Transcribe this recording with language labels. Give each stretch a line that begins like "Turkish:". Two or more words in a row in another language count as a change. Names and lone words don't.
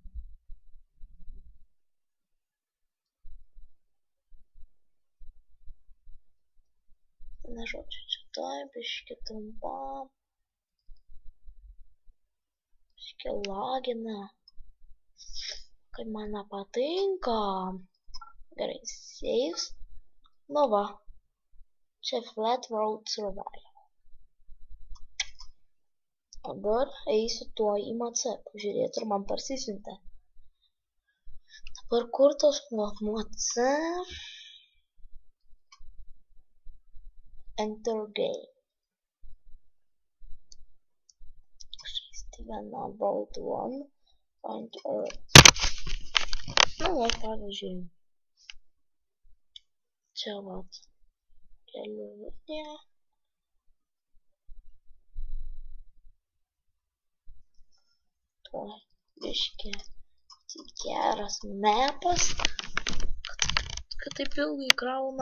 Lithuanian: Vieną žodžiu, čia biškį trumpam. Biškį lagina. Kaip man nepatinka.
English: Gerai, saves. Čia flat road survival.
Lithuanian: Dabar eisiu tuo į MC, pažiūrėti, ar man parsisiuntė. Dabar kur tos MC?
English: Enter game. Steven about one. Find earth.
Lithuanian: Pavyzdžiui. Čia vat. Keliuotė. Biškį. Geras mapas. Kad taip ilgai krauna.